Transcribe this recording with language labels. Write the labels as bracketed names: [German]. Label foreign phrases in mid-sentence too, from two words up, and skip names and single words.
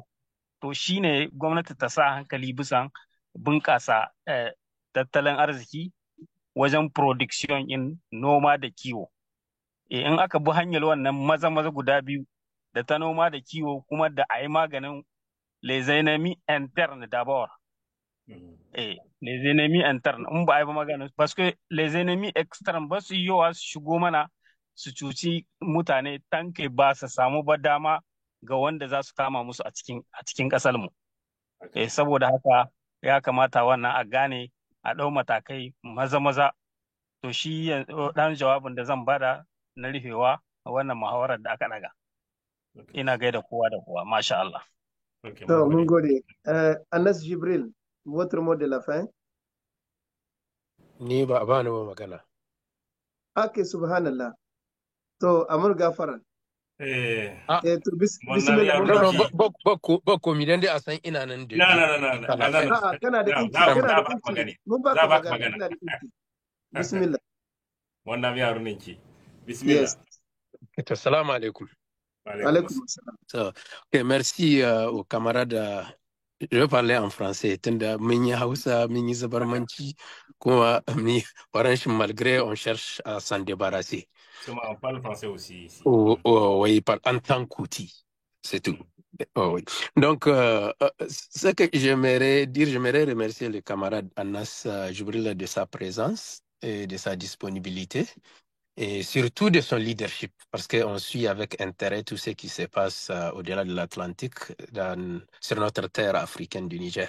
[Hausa] To shi ne gwamnati ta sa hankali bisan bunƙasa tattalin arziki wajen production in noma da kiwo. In aka bi hanyar wannan maza guda biyu da ta noma da kiwo kuma da a yi maganin [French] les ennemis internes d'abord. Les ennemis internes [Hausa] in ba a yi ba maganin [French] parce que les ennemis externes [Hausa] ba su yi yawa su shigo mana su cuci mutane tanke ba su samu ba dama ga wanda za su kama musu a cikin ƙasar mu. Saboda haka ya kamata wannan a gane a ɗau matakai maza to shi ɗan jawabin da zan bada na rufewa wannan muhawarar da aka ɗaga. Ina gaida kowa da kowa, [Arabic] masha Allah. [Hausa] To, mun gode. Anas Jibril, [French] votre mot de la fin? [Hausa] Ni ba ni ba magana. Ake subhanallah. To, amur gafara. To, bismillah. Ba komi dan dai a san ina nan da. Na. Kana da inci. Mun ba ka magana. Kana da inci. Bismillah. Wannan yaro ne ki. Bismillah. Yes. [Arabic] Assalamu alaikum. Alaikum assalam. [Hausa] So, [French] okay, merci aux camarades. Je vais parler en français. [Hausa] Tunda mun yi Hausa, mun yi Zabarmanci, kuma [French] malgré on cherche à s'en débarrasser. On parle français aussi ici. Oui, en tant qu'outil. C'est tout. Oui. Donc, ce que j'aimerais dire, j'aimerais remercier le camarade Anas Jibril de sa présence et de sa disponibilité et surtout de son leadership parce qu'on suit avec intérêt tout ce qui se passe au-delà de l'Atlantique sur notre terre africaine du Niger.